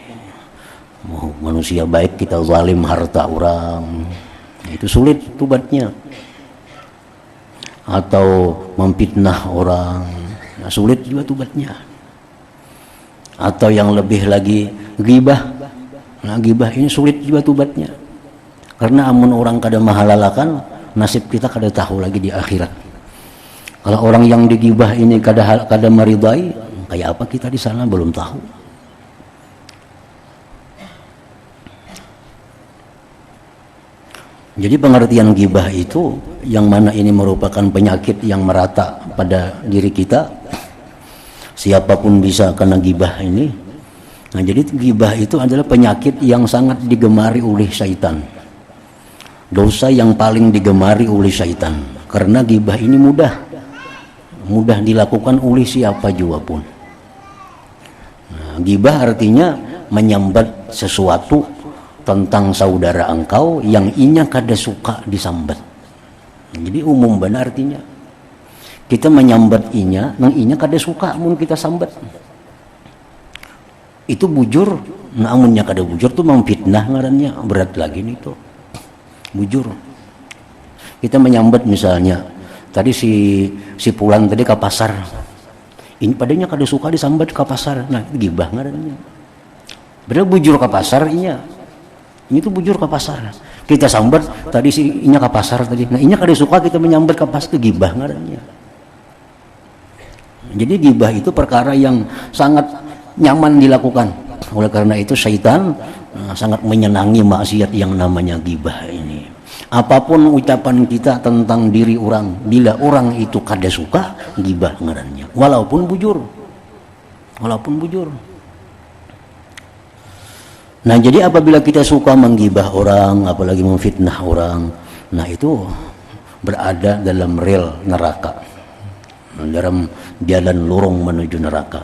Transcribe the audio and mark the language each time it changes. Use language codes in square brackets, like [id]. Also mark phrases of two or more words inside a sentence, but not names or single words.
[id] Manusia, baik kita zalim harta orang, itu sulit tobatnya, atau memfitnah orang, nah, sulit juga tobatnya. Atau yang lebih lagi ghibah, nah ghibah ini sulit juga tobatnya, [bjn] karena amun orang kada mahalalakan, nasib kita kada tahu lagi di akhirat. [id] Kalau orang yang digibah ini kada meridai, kayak apa kita di sana belum tahu. Jadi pengertian ghibah itu, yang mana ini merupakan penyakit yang merata pada diri kita. Siapapun bisa kena ghibah ini. Nah, jadi ghibah itu adalah penyakit yang sangat digemari oleh syaitan. Dosa yang paling digemari oleh syaitan. Karena ghibah ini mudah dilakukan oleh siapa juga pun. [bjn] Nah, ghibah artinya menyambat sesuatu tentang saudara engkau yang inya kada suka disambat. Jadi umum benar artinya. Kita menyambat inya, nang inya kada suka mun kita sambat. Itu bujur, namunnya kada bujur tuh memfitnah ngarannya, berat lagi nih tuh. Bujur. Kita menyambat misalnya, tadi si Pulan tadi ke pasar. Ini padanya kada suka disambat ke pasar. Nah, gibah ngarannya. Bener bujur ke pasar inya. Ini tuh bujur ke pasar. Kita sambat tadi si inya ke pasar tadi. Nah, inya kada suka kita menyambat ke pasar, itu gibah ngarannya. [id] Jadi gibah itu perkara yang sangat nyaman dilakukan. Oleh karena itu syaitan sangat menyenangi maksiat yang namanya gibah ini. Apapun ucapan kita tentang diri orang, [bjn] bila orang itu kada suka, gibah ngarannya. Walaupun bujur. [id] Nah, jadi apabila kita suka menggibah orang, apalagi memfitnah orang, nah itu berada dalam rel neraka, dalam jalan lorong menuju neraka.